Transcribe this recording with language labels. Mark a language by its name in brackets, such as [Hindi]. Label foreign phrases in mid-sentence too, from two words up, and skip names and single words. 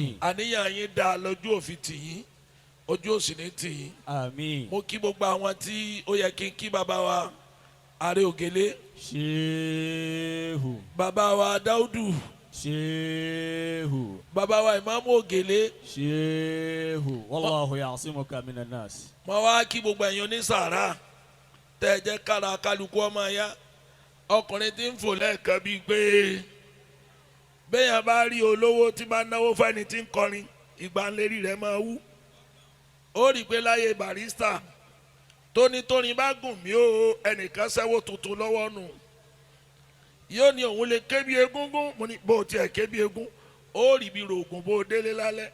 [Yoruba] Àníyàn yín dá lójú òfin tì yín ojú òsì ní tì yín. Àmín. Mo kí gbogbo àwọn tí ó yẹ kí n kí bàbá wa Ààrẹ Ògèlè. Sheikhu. Bàbá wa Dáúdù. Sheikhu. Bàbá wa Ìmáàmù Ògèlè. Sheikhu. [Arabic] Wallahu ya'simuka minan nas. [Yoruba] Mo wá kí gbogbo ẹ̀yin onísàárà tẹ́ jẹ́ kára kálukú ọmọ ya ọkùnrin tí ń fò lẹ́ẹ̀kan bíi pé bẹ́yàn bá rí olówó tí bá náwó fẹ́ni tí ń kọrin ìgbà ńlérí rẹ̀ máa wú ó rí i pé láyé Barrister tónítóní bá gùn mí ó ẹnìkan ṣẹ́wó tuntun lọ́wọ́ nù yóò ní òun lè ké bí egúngún mo ní bó tiẹ̀ ké bí egún ó rí bí rògùn bó délé lálẹ́.